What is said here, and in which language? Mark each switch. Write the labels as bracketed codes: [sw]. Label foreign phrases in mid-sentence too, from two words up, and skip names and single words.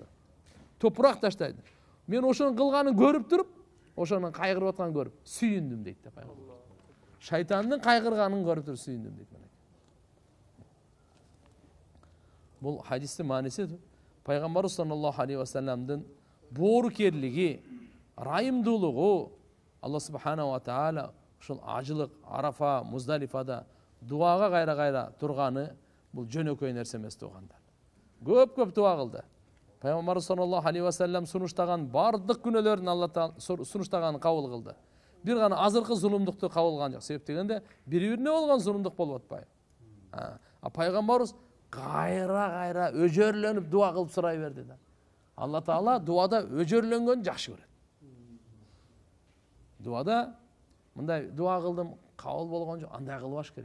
[ky] Топурак таштайды. Мен ошонун кылганын көрүп туруп, ошонун кайгырып атканын көрүп сүйүндүм дейт да пайгамбар. Шайтандын кайгырганын көрүп туруп сүйүндүм дейт. Бул хадистин мааниси пайгамбар [ar] صلى الله عليه وسلم [ky] боорукерлиги, райымдуулугу, Алла [ar] سبحانه وتعالى [ky] ушул ажылык Арафа, Муздалифада дуага кайра турганы бул жөнөкөй нерсе эмес туугандар. Көп дуа кылды. Пайгамбарыбыз [ar] صلى الله عليه وسلم [ky] сунуштаган бардык күнөөлөрүн Алла Таала сунуштаганын кабыл кылды. Бир гана азыркы зулумдукту кабыл кылган жок. Себеп дегенде бири-бирине болгон зулумдук болуп атпайбы. Пайгамбарыбыз кайра өжөрлөнүп дуа кылып сурай берди да. Алла Таала дуада өжөрлөнгөнү жакшы көрөт. Дуада мындай дуа кылдым, кабыл болгон жок, андай кылбаш керек.